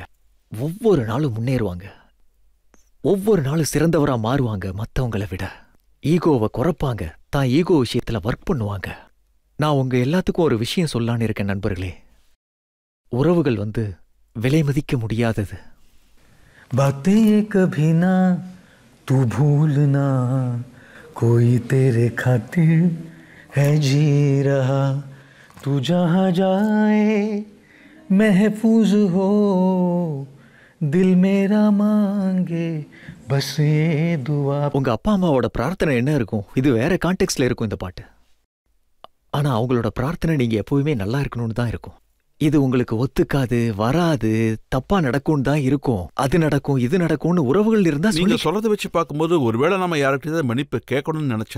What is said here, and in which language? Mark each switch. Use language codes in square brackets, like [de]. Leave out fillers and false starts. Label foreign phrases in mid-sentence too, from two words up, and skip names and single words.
[ta] ஒவ்வொரு நாளும் முன்னேறுவாங்க. ஒவ்வொரு நாளும் சிறந்தவரா மாறுவாங்க. மற்றவங்களை விட ஈகோவை குறைப்பாங்க. தான் ஈகோ விஷயத்துல ஒர்க் பண்ணுவாங்க. நான் உங்க எல்லாத்துக்கும் ஒரு விஷயம் சொல்லான்னு இருக்கேன் நண்பர்களே. உறவுகள் வந்து விலை மதிக்க முடியாதது. [hi] बातें कभी ना तू भूलना, कोई तेरे खातिर है जी रहा, तू जहाँ जाए महफूज हो, दिल मेरा मांगे बस ये दुआ. [ta] உங்க அப்பா அம்மாவோட பிரார்த்தனை என்ன இருக்கும்? இது வேற கான்டெக்ட்ல இருக்கும் இந்த பாட்டு. ஆனா அவங்களோட பிரார்த்தனை நீங்க எப்பவுமே நல்லா இருக்கணும்னு தான் இருக்கும். இது உங்களுக்கு ஒத்துக்காது, வராது, தப்பா நடக்கும் தான் இருக்கும். அது நடக்கும், இது நடக்கும்னு உறவுகள் இருந்தா நீங்க சொல்றதை வச்சு பார்க்கும்போது ஒருவேளை நம்ம யார்கிட்ட மன்னிப்பு கேட்கணும்னு நினைச்சா,